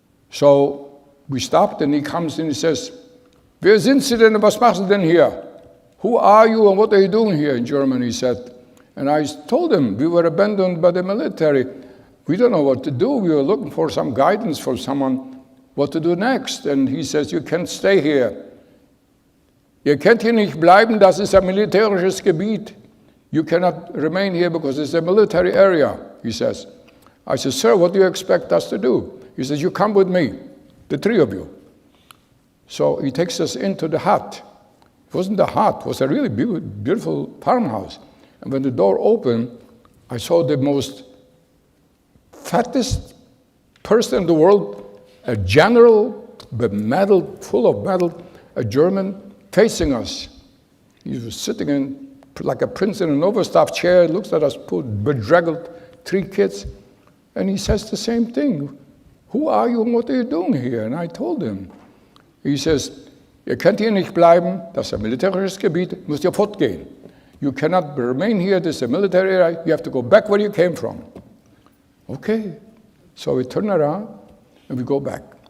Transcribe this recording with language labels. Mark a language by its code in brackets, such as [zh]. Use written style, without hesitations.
[en] So we stopped and he comes in and he says, [de] wer sind Sie denn, was machen Sie denn hier? [en] Who are you and what are you doing here in Germany, he said. And I told him, we were abandoned by the military. We don't know what to do. We were looking for some guidance for someone, what to do next. And he says, you can't stay here. [de] Ihr könnt hier nicht bleiben, das ist ein militärisches Gebiet. [en] You cannot remain here because it's a military area, he says. I said, sir, what do you expect us to do? He says, you come with me, the 3 of you. So he takes us into the hut. It wasn't a hut, it was a really beautiful farmhouse. And when the door opened, I saw the most fattest person in the world, a general, with metal, full of metal, a German, facing us. He was sitting in like a prince in an overstuffed chair, looks at us, bedraggled 3 kids, and he says the same thing. Who are you and what are you doing here? And I told him. He says, [de] ihr könnt hier nicht bleiben, das ist ein militärisches Gebiet, müsst ihr fortgehen. [en] You cannot remain here, this is a military area, you have to go back where you came from. Okay, so we turn around and we go back.